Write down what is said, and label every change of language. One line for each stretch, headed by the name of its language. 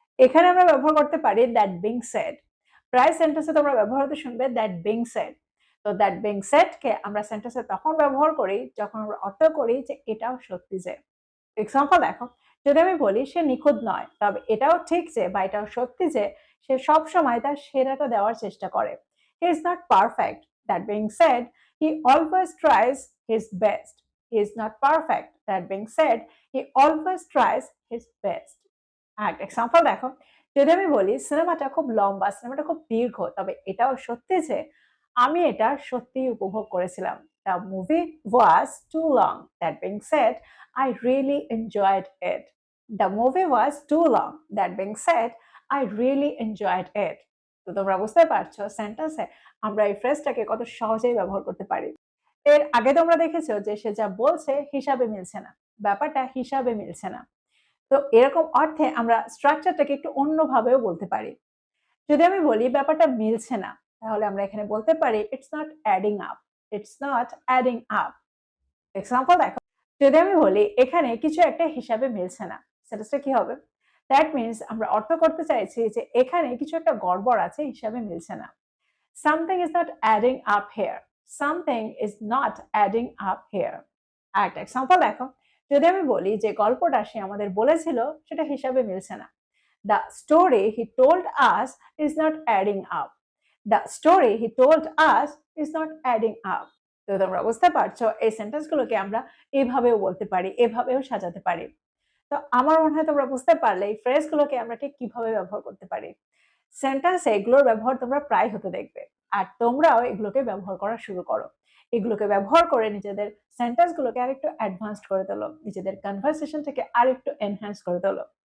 Bangla: এখানে আমরা ব্যবহার করতে পারি
English: That being said.
Bangla: প্রায় সেন্টেন্সে তোমরা ব্যবহার হতে শুনবে দ্যাট বিং সেড। তো
English: that being said
Bangla: কে আমরা সেন্টেন্সে তখন ব্যবহার করি যখন আমরা অর্থ করি যে এটাও সত্যি যে। এক্সাম্পল দেখো, যদি আমি বলি সে নিখুঁত নয়, তবে এটাও ঠিক যে, বা এটাও সত্যি যে সে সবসময় তার সেরাটা দেওয়ার চেষ্টা করে।
English: He is not perfect. That being said, he always tries his best. He is not perfect. That being said, he always tries his best.
Bangla: আরেকটা এক্সাম্পল দেখো, যদি আমি বলি সিনেমাটা খুব লম্বা, সিনেমাটা খুব দীর্ঘ, তবে এটাও সত্যি যে আমি এটা সত্যিই উপভোগ করেছিলাম।
English: The movie was too long. That being said, I really enjoyed it. The movie was too long. That being said, I really enjoyed it.
Bangla: তো তোমরা বুঝতে পারছো সেন্টেন্সে আমরা এই ফ্রেজটাকে কত সহজেই ব্যবহার করতে পারি। এর আগে তোমরা দেখেছো যে সে যা বলছে হিসাবে মিলছে না, ব্যাপারটা হিসাবে মিলছে না। তো এরকম অর্থে আমরা স্ট্রাকচারটাকে একটু অন্যভাবেও বলতে পারি। যদি আমি বলি ব্যাপারটা মিলছে না, তাহলে আমরা এখানে বলতে পারি
English: It's not adding up. It's not adding up.
Bangla: Example দেখো, যদি আমি বলি এখানে কিছু একটা হিসাবে মিলছে না, সেটা কি হবে?
English: that means
Bangla: আমরা অর্থ করতে চাইছি যে এখানে কিছু একটা গড়বড় আছে, হিসাবে মিলছে না।
English: Something is not adding up here. Something is not adding up here.
Bangla: আরেকটা এক্সাম্পল দেখো, যদি আমি বলি যে গল্পটা সে আমাদের বলেছিল সেটা হিসাবে মিলছে না।
English: The story he told us is not adding up. The story he told us is not adding up.
Bangla: তো তোমরা বুঝতে পারছো এই সেন্টেন্সগুলোকে আমরা এভাবেও বলতে পারি, এভাবেও সাজাতে পারি। তো আমার মনে হয় তোমরা বুঝতে পারলে এই ফ্রেজগুলোকে আমরা ঠিক কিভাবে ব্যবহার করতে পারি। সেন্টেন্সে এগুলোর ব্যবহার তোমরা প্রায় হতে দেখবে। আর তোমরাও এগুলোকে ব্যবহার করা শুরু করো। এগুলোকে ব্যবহার করে নিজেদের সেন্টেন্সগুলোকে আরেকটু অ্যাডভান্সড করে তোলো। নিজেদের কনভারসেশনটাকে আরেকটু এনহ্যান্স করে তোলো।